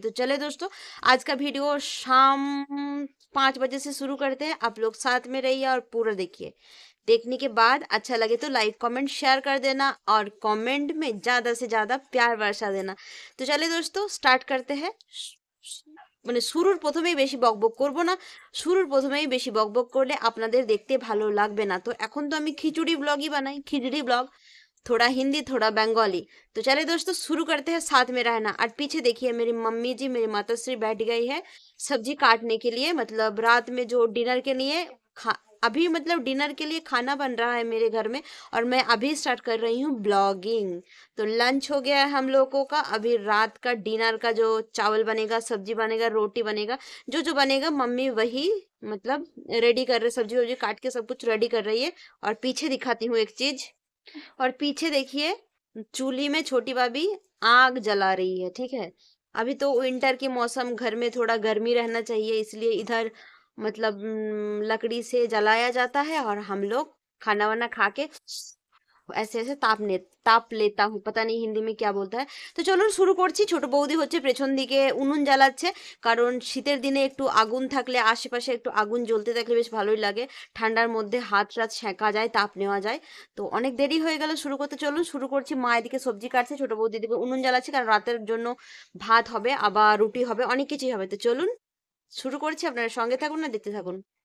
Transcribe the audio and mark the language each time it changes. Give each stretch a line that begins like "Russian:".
Hindi: तो चले दोस्तों, आज का वीडियो शाम 5 बजे से शुरू करते हैं। आप लोग साथ में रहिए और पूरा देखिए। देखने के बाद अच्छा लगे तो लाइक कमेंट शेयर कर देना और कमेंट में ज़्यादा से ज़्यादा प्यार बरसा देना। तो चले दोस्तों, स्टार्ट करते हैं।
Bangla: মানে শুরুর প্রথমেই বেশি বকবক করব না। শুরুর প্রথমেই বেশি বকবক করলে আপনাদের দেখতে ভালো লাগবে না। তো এখন তো আমি খিচুড়ি ব্লগই বানাই, খিচুড়ি ब्लॉग,
Hindi: थोड़ा हिंदी थोड़ा बंगाली। तो चले दोस्तों, शुरू करते हैं, साथ में रहना। और पीछे देखिए मेरी मम्मी जी, मेरी माताश्री बैठ गई है सब्जी काटने के लिए, मतलब रात में जो डिनर के लिए खा अभी मतलब डिनर के लिए खाना बन रहा है मेरे घर में। और मैं अभी स्टार्ट कर रही हूँ ब्लॉगिंग। तो लंच हो गया है हम लोगों का। अभी रात का डिनर का जो चावल बनेगा, सब्जी बनेगा, रोटी बनेगा, जो जो बनेगा मम्मी वही मतलब रेडी कर रहे, सब्जी वब्जी काट के सब कुछ रेडी कर रही है। और पीछे दिखाती हूँ एक चीज। और पीछे देखिए, चूल्ही में छोटी भाभी आग जला रही है, ठीक है। अभी तो विंटर के मौसम, घर में थोड़ा गर्मी रहना चाहिए, इसलिए इधर मतलब लकड़ी से जलाया जाता है। और हम लोग खाना वाना खा के ऐसे ऐसे তাপ लेता हूँ, पता नहीं हिंदी में क्या बोलता है।
Bangla: তো চলুন শুরু করছি। ছোট বৌদি হচ্ছে পেছন দিকে উনুন জ্বালাচ্ছে, কারণ শীতের দিনে একটু আগুন থাকলে, আশেপাশে একটু আগুন জ্বলতে থাকলে বেশ ভালোই লাগে। ঠান্ডার মধ্যে হাত রাত সেঁকা যায়, তাপ নেওয়া যায়। তো অনেক দেরি হয়ে গেল শুরু করতে, চলুন শুরু করছি। মা এদিকে সবজি কাটছে, ছোট বৌদি এদিকে উনুন জ্বালাচ্ছে, কারণ রাতের জন্য ভাত হবে, আবার রুটি হবে, অনেক কিছুই হবে। তো চলুন শুরু করছি, আপনারা সঙ্গে থাকুন না দেখতে থাকুন।